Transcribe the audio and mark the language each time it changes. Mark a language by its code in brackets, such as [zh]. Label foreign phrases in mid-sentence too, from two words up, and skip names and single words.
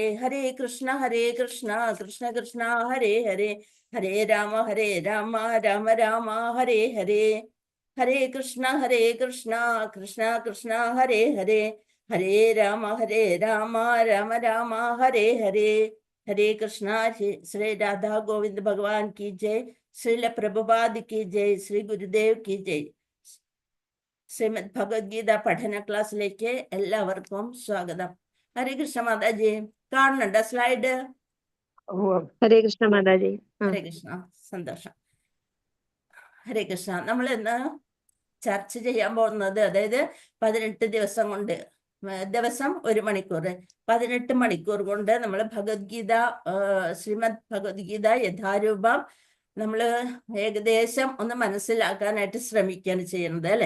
[sa] ഹരേ കൃഷ്ണ കൃഷ്ണ കൃഷ്ണ ഹരേ ഹരേ, ഹരേ രാമ രാമ രാമ ഹരേ ഹരേ. ഹരേ കൃഷ്ണ കൃഷ്ണ കൃഷ്ണ ഹരേ ഹരേ, ഹരേ രാമ രാമ രാമ ഹരേ ഹരേ. [hi] ഹരേ കൃഷ്ണ. ശ്രീ രാധാ ഗോവിന്ദ് ഭഗവാൻ की जय. ശ്രീല പ്രഭുപാദ് की जय. ശ്രീ ഗുരുദേവ് की जय. [ml] ശ്രീമദ് ഭഗവത്ഗീത പഠന ക്ലാസ്സിലേക്ക് എല്ലാവർക്കും സ്വാഗതം. ഹരേ കൃഷ്ണ മാതാജി, കാണുന്നുണ്ടോ സ്ലൈഡ്? ഹരേ കൃഷ്ണ മാതാജി. ഹരേ കൃഷ്ണ. സന്തോഷം. ഹരേ കൃഷ്ണ. നമ്മൾ ഇന്ന് ചർച്ച ചെയ്യാൻ പോകുന്നത്, അതായത് 18 ദിവസം കൊണ്ട്, ദിവസം 1 മണിക്കൂർ, 18 മണിക്കൂർ കൊണ്ട് നമ്മൾ ഭഗവത്ഗീത, ശ്രീമദ് ഭഗവത്ഗീത യഥാരൂപം നമ്മൾ ഏകദേശം ഒന്ന് മനസ്സിലാക്കാനായിട്ട് ശ്രമിക്കുകയാണ് ചെയ്യുന്നത്, അല്ലെ?